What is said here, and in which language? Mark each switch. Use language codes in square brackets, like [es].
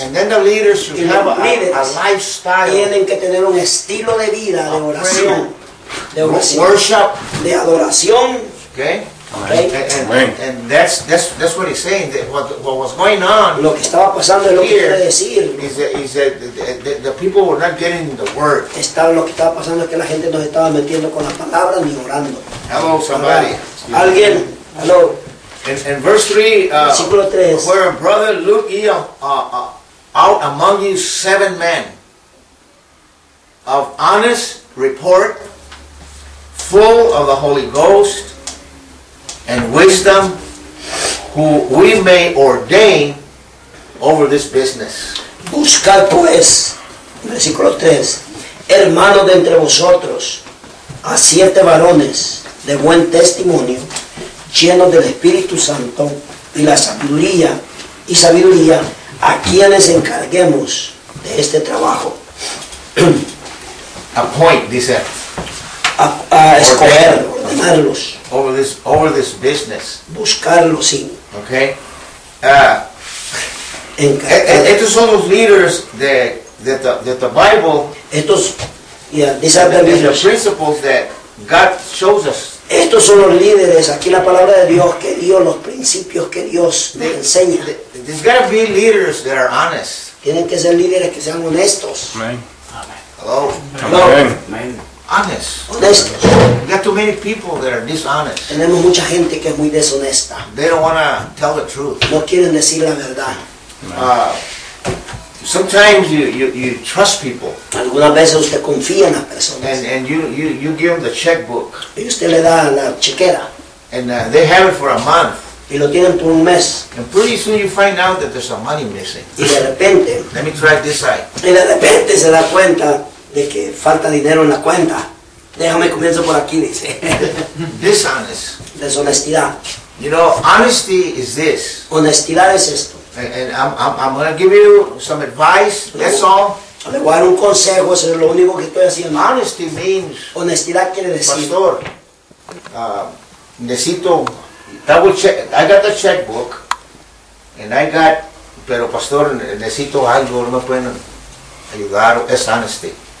[en] and then the leaders should have [es] líderes, [en] a lifestyle. [es] Tienen que tener un estilo de vida de oración, [en] worship, [es] de adoración. [en] Okay. [es] Okay. [en] And that's what he's saying. That what was going on? [es] Lo que estaba pasando es lo que quiere decir. [en] Is that the people were not getting the word. [es] Lo que estaba pasando es que la gente no estaba metiendo con las palabras ni orando. [en] Hello, somebody. [es] Alguien. Hello. [en] In verse 3, where a brother look ye out among you seven men of honest report, full of the Holy Ghost and wisdom, who we may ordain over this business. [es] Buscar pues, versículo 3, hermanos de entre vosotros, a siete varones de buen testimonio, llenos del Espíritu Santo y la sabiduría, y sabiduría a quienes encarguemos de este trabajo. [en] Appoint, dice. [es] A escoger, ordenarlos. [en] Over this business. [es] Buscarlos, sí. [en] Okay. [es] Estos son los líderes [en] that the Bible. Estos, yeah, these are the principles that God shows us. [es] Estos son los líderes, aquí la palabra de Dios, que Dios, los principios que Dios nos enseña. [en] There's got to be leaders that are honest. [es] Tienen que ser líderes que sean honestos. [en] Amen. Hello. [es] Amen. [en] Honest. [es] Honestos. [en] We got too many people that are dishonest. [es] Tenemos mucha gente que es muy deshonesta. [en] They don't want to tell the truth. [es] No quieren decir la verdad. [en] Sometimes you trust people. [es] Algunas veces usted confía en las personas. [en] And you give them the checkbook. [es] Y usted le da la chequera. [en] And they have it for a month. [es] Y lo tienen por un mes. [en] And pretty soon you find out that there's some money missing. [es] Y de repente. [en] Let me try this side. [es] Y de repente se da cuenta de que falta dinero en la cuenta. Déjame comienzo por aquí, dice. [en] Dishonest. [es] Deshonestidad. [en] You know, honesty is this. [es] Honestidad es esto. [en] And I'm going to give you some advice, that's all. [es] Le voy a dar un consejo, eso es lo único que estoy haciendo. [en] Honesty means, [es] honestidad quiere decir, pastor, necesito, [en] double check, I got the checkbook, and I got, [es] pero pastor, necesito algo, no me pueden ayudar, es honesty.